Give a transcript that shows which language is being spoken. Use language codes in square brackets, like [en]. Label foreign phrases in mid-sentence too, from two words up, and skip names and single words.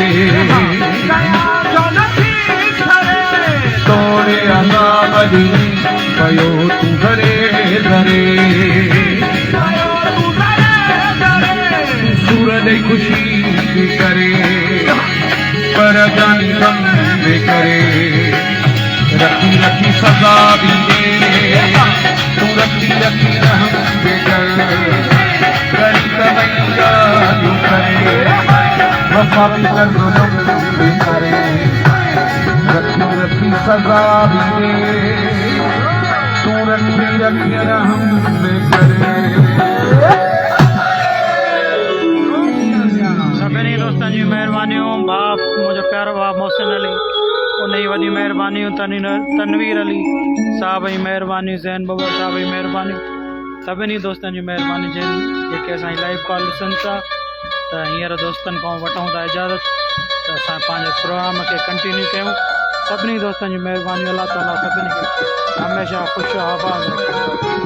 [sd] तोड़े अज़ाब दी कयो तूं घरे घरे खुशी करे पर जानी गम करे रखी रखी सजा भी दे तू रखी रखी रहम कर करी कई ॻाल्हियूं करे वफ़ा भी कर ज़ुल्म भी करे रखी रखी सजा भी दे तू रखी रखी रहम करे दोस्तनि जी महिरबानियूं बाप मुंहिंजो प्यारो बाप मोहसिन अली उन जी वॾी महिरबानियूं तनवीर अली साहब जी महिरबानी ज़ैन बबर साहब जी महिरबानी सभिनी दोस्तनि जी महिरबानी जेके असांजी [en] live call [sd] ॾिसनि था त हींअर दोस्तनि खां वठूं था इजाज़त त असां पंहिंजे प्रोग्राम खे कंटिन्यू कयूं सभिनी दोस्तनि जी महिरबानी अलाह ताला सभिनी खे हमेशह ख़ुशि आबाद रखे